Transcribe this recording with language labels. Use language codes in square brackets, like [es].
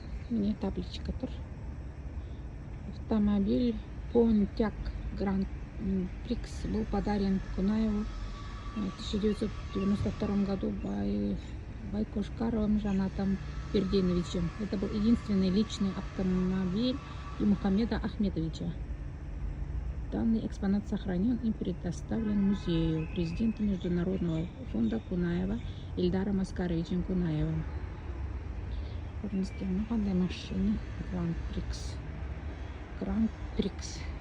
[kk] Міне табличка тұр. [ru] Автомобиль Pontiac Grand Prix был подарен Кунаеву в 1992 году Байкошкаровым Жанатом Берденовичем. Это был единственный личный автомобиль и Мухаммеда Ахмедовича. Данный экспонат сохранен и предоставлен музею президента Международного фонда Кунаева Ильдаром Оскаровичем Кунаевым. [kk] Көріністен қандай машина Grand Prix. Grand Prix.